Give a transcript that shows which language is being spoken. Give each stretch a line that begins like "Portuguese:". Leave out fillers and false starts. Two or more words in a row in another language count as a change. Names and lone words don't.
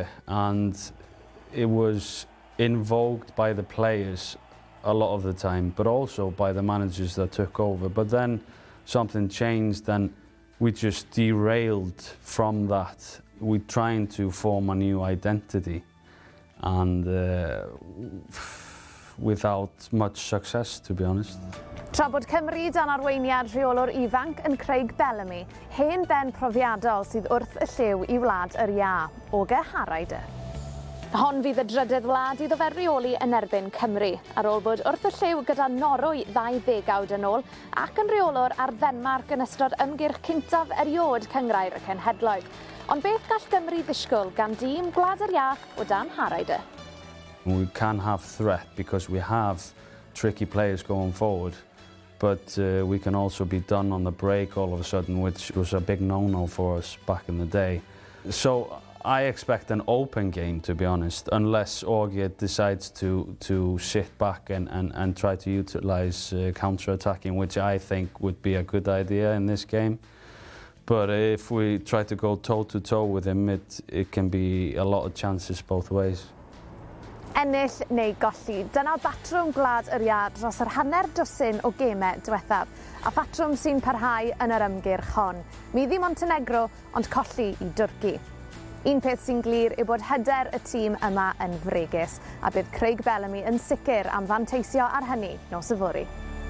English: And it was invoked by the players a lot of the time, but also by the managers that took over. But then something changed and we just derailed from that. We're trying to form a new identity, and without much success, to be honest.
Welsh: Tra bod Cymru dan arweiniad rheolwr ifanc yn Craig Bellamy, hen ben profiadol sydd wrth y lliw i Wlad yr Ia, o Kári. Hon fydd y drydydd wlad iddo fe reoli yn erbyn Cymru, ar ôl bod wrth y lliw gyda Norwy 20 yn ôl ac yn reolwr ar Ddenmarc yn ystod ymgyrch cyntaf eriod Cynghrair y Cenhedloedd. Ond beth gall Gymru ddisgwyl gan dîm Gwlad yr Ia o dan Kári?
English: We can have threat because we have tricky players going forward, but we can also be done on the break all of a sudden, which was a big no-no for us back in the day. So I expect an open game, to be honest, unless Orgia decides to sit back and try to utilise counter-attacking, which I think would be a good idea in this game. But if we try to go toe-to-toe with him, it can be a lot of chances both ways.
Welsh: Ennill neu golli, dyna'r batrwm Gwlad yr Ia dros yr hanner dwsin o gemau diwethaf, a batrwm sy'n parhau yn yr ymgyrch hon. Middi Montenegro, ond colli i Dwrci. Un peth sy'n glir yw bod hyder y tîm yma yn fregus, a bydd Craig Bellamy yn sicr am fanteisio ar hynny nos yfory.